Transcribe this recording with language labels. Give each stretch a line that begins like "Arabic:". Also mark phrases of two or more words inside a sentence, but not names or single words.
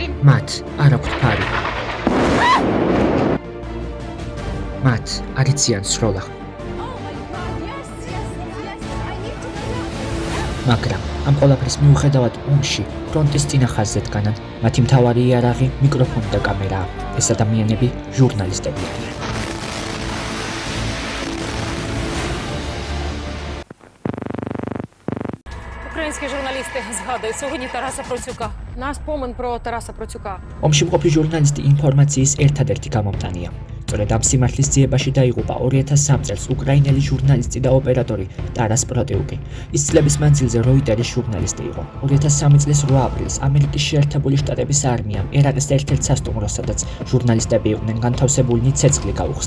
Georgian: მათ არ აქვთ ფარი. მათ არ იციან სროლა. მაგრამ ამ ყველაფრის მიუხედავად ომში ფრონტის წინა ხაზზე დგანან მათი მთავარი იარაღი მიკროფონი და კამერაა. ეს ადამიანები ჟურნალისტები არიან.
Russian: Украинские журналисты
Ukrainian: згадують сьогодні Тараса Процюка. Наш спомин про Тараса Процюка.
Georgian: ომში მყოფი ჟურნალისტი ინფორმაციის ერთადერთი გამომტანია. სწორედ ამ სიმართლის ძიებაში დაიღუპა 2003 წელს უკრაინელი ჟურნალისტი და ოპერატორი ტარას პროტიუკი. ის წლების მანძილზე როიტერის ჟურნალისტი იყო. 2003 წლის 8 აპრილს ამერიკის შეერთებული შტატების არმიამ ერაყის ერთ-ერთ სასტუმროს, სადაც ჟურნალისტები იყვნენ განთავსებულნი, ცეცხლი გაუხსნა.